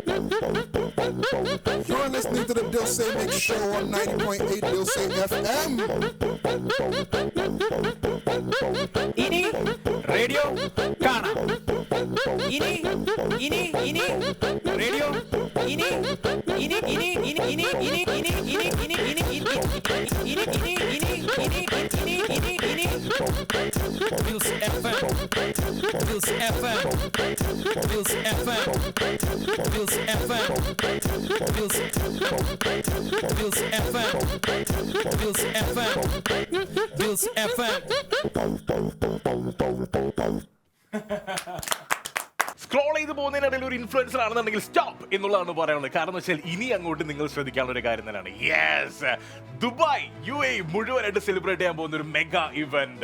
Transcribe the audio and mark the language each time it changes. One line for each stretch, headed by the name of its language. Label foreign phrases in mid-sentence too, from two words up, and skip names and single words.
English: You're listening to the Dilse Mix Show on 90.8 Dilse FM.
Malay: Ini radio Kana. Ini radio. Ini Dilse FM. Dilse FM. Dilse FM. Dilse FM. Dilse FM. Dilse FM. Dilse FM.
Malayalam: സ്ക്രോൾ ചെയ്ത് പോകുന്നതിനിടയിൽ ഒരു ഇൻഫ്ലുവൻസർ ആണെന്നുണ്ടെങ്കിൽ സ്റ്റോപ്പ് എന്നുള്ളതാണ് പറയാനുള്ളത്. കാരണം വെച്ചാൽ ഇനി അങ്ങോട്ട് നിങ്ങൾ ശ്രദ്ധിക്കാനുള്ള ഒരു കാര്യം തന്നെയാണ്. യെസ്, ദുബായ് UAE മുഴുവനായിട്ട് സെലിബ്രേറ്റ് ചെയ്യാൻ പോകുന്ന ഒരു
English: mega event.